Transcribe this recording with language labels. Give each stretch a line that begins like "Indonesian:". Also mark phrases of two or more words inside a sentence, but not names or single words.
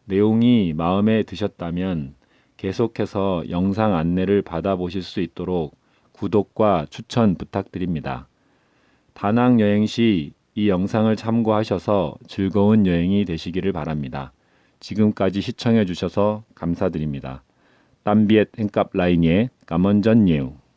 Korean: 내용이 마음에 드셨다면 계속해서 영상 안내를 받아보실 수 있도록 구독과 추천 부탁드립니다. 다낭 여행 시 이 영상을 참고하셔서 즐거운 여행이 되시기를 바랍니다. 지금까지 시청해 주셔서 감사드립니다.
Vietnamese: Tạm biệt hẹn gặp lại nhé. Cảm ơn rất nhiều.